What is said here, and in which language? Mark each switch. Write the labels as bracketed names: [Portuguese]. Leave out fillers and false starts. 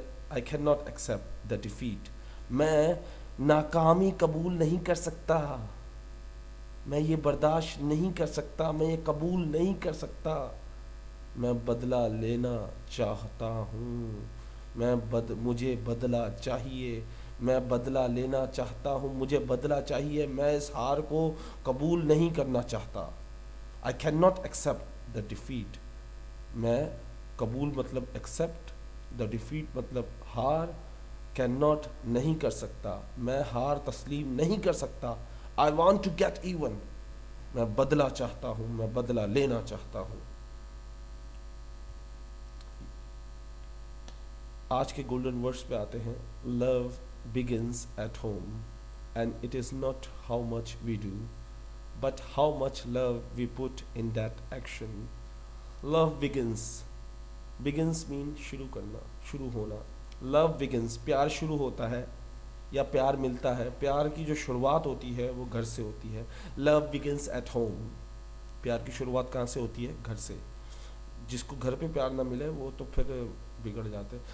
[English] I cannot accept the defeat. [Urdu] میں ناکامی قبول نہیں کر سکتا. میں یہ برداشت نہیں کر سکتا. میں یہ قبول نہیں کر سکتا. میں بدلہ لینا چاہتا ہوں. مجھے بدلہ چاہیے. میں بدلہ لینا چاہتا ہوں. مجھے بدلہ چاہیے. میں اس ہار کو قبول نہیں کرنا چاہتا. [English] I cannot accept the defeat. [Urdu] میں قبول مطلب accept, the defeat مطلب ہار, cannot نہیں کر سکتا. میں ہار تسلیم نہیں کر سکتا. [English] I want to get even. [Urdu] میں بدلہ چاہتا ہوں. میں بدلہ لینا چاہتا ہوں. آج کے گولڈن ورڈز پہ آتے ہیں. [English] Love begins at home and it is not how much we do but how much love we put in that action. [Urdu] Love begins mean شروع کرنا, شروع ہونا. Love begins, پیار شروع ہوتا ہے. یا پیار ملتا ہے. پیار کی جو شروعات ہوتی ہے وہ گھر سے ہوتی ہے. [English] Love begins at home. [Urdu] پیار کی شروعات کہاں سے ہوتی ہے؟ گھر سے. جس کو گھر پہ پیار نہ ملے وہ تو پھر بگڑ جاتے.